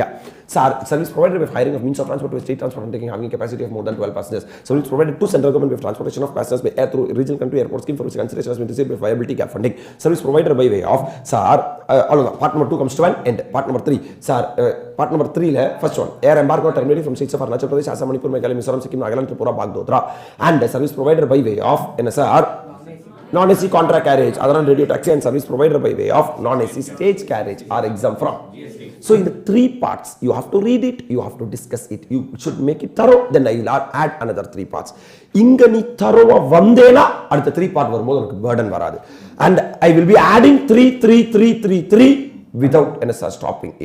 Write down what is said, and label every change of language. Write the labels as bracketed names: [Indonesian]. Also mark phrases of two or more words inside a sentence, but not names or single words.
[English] Service provided with hiring of means of transport to state transport undertaking having capacity of more than 12 passengers. Service provided to central government with transportation of passengers by air through regional country airport scheme for which consideration has been received by viability gap funding. Service provided by way of part number 2 comes to an end. Part number 3, sir, part number 3 le first one, air embargo terminated from states of Arunachal Pradesh, Assam, Manipur, Meghalaya, Mizoram, Sikkim, Nagaland, Tripura, Bagdogra, and service provided by way of NSR non-AC contract carriage other than radio taxi and service provided by way of non-AC stage carriage are exempt from. So in the 3 parts you have to read it, you have to discuss it, you should make it thorough, then I will add another 3 parts. [Tamil] இங்க நீ தரோவா வந்தேனா அடுத்த 3 part வரும்போது உனக்கு burden வராது, [English] and I will be adding 3 without stopping it.